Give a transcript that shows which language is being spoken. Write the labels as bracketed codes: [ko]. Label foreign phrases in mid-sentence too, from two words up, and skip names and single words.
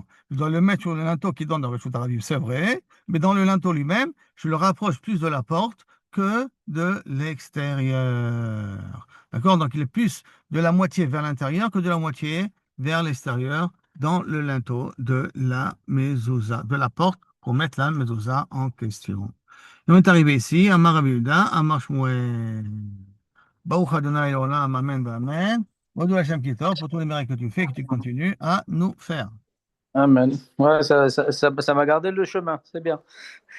[fr] Je dois le mettre sur le linteau qui donne dans [he] רשות הרבים, [fr] c'est vrai. Mais dans le linteau lui-même, je le rapproche plus de la porte que de l'extérieur. D'accord? Donc, il est plus de la moitié vers l'intérieur que de la moitié vers l'extérieur dans le linteau de la mezouza, de la porte pour mettre la mezouza en question. Et on est arrivé ici, [he] אמר רבי יהודה, אמר שמואל. ברוך אדוני עולם, אמן, אמן. הודו השם כי טוב, [fr] pour tous les miracles que tu fais, que tu continues à nous faire. Amen. Ouais, ça m'a gardé le chemin, c'est bien.